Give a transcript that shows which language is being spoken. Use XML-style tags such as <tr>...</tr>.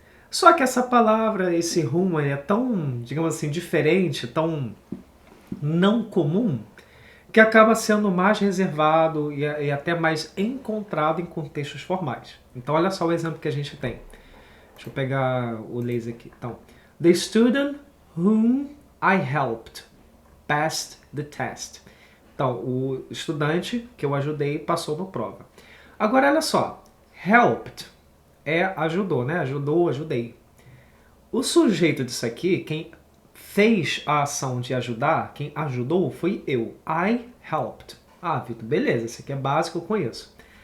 <pt>Só que essa palavra, esse whom, é tão, digamos assim, diferente, tão não comum, que acaba sendo mais reservado e até mais encontrado em contextos formais. Então, olha só o exemplo que a gente tem. Deixa eu pegar o laser aqui. Então,</pt> <en>the student whom I helped passed the test.</en> <pt>Então, o estudante que eu ajudei passou na prova. Agora, olha só. Helped ajudou, né? Ajudou, ajudei. O sujeito disso aqui, quem fez a ação de ajudar, quem ajudou foi eu.</pt> <en>I helped.</en> <pt>Vitor, beleza, isso aqui é básico, eu conheço.</pt>